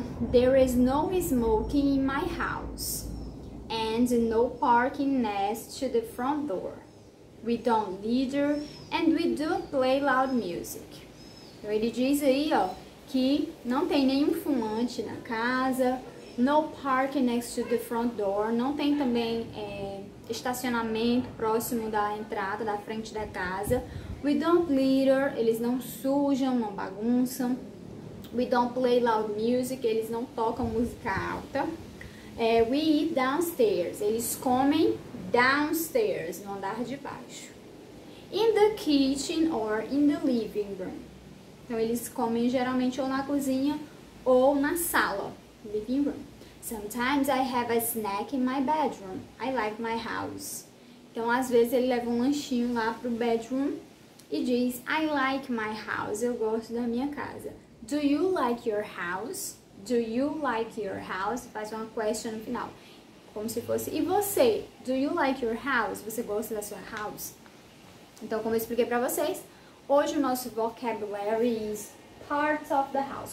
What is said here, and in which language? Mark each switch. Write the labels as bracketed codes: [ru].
[en] There is no smoking in my house and no parking next to the front door. We don't litter and we don't play loud music. [pt] Então ele diz aí, ó, que não tem nenhum fumante na casa, [en] no parking next to the front door, [pt] não tem também estacionamento próximo da entrada, da frente da casa. [en] We don't litter, [pt] eles não sujam, não bagunçam. [en] We don't play loud music, [pt] eles não tocam música alta. [en] We eat downstairs, [pt] eles comem downstairs, no andar de baixo. [en] In the kitchen or in the living room. [pt] Então eles comem geralmente ou na cozinha ou na sala, living room. [en] Sometimes I have a snack in my bedroom. I like my house. [pt] Então, às vezes, ele leva um lanchinho lá pro bedroom e diz, [en] I like my house. [pt] Eu gosto da minha casa. [en] Do you like your house? Do you like your house? [pt] Faz uma question no final. Como se fosse, e você? [en] Do you like your house? [pt] Você gosta da sua house? Então, como eu expliquei pra vocês, hoje o nosso vocabulary [en] is parts of the house.